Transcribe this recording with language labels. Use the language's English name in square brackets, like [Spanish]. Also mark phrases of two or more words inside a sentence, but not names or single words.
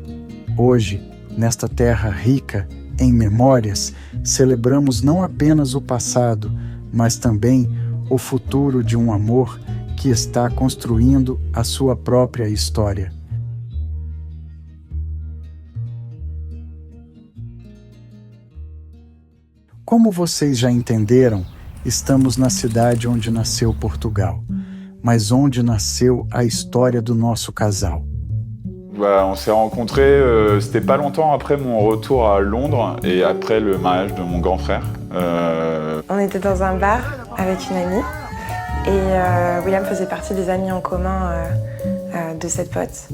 [Portuguese] Hoje, nesta terra rica em memórias, celebramos não apenas o passado, mas também o futuro de um amor que está construindo a sua própria história. Como vocês já entenderam, estamos na cidade onde nasceu Portugal, mas onde nasceu a história do nosso casal. [French] On s'est rencontrés, c'était pas longtemps après mon retour à Londres et après le mariage de mon grand frère. On était dans un bar avec une amie et William faisait partie des amis en commun de cette pote.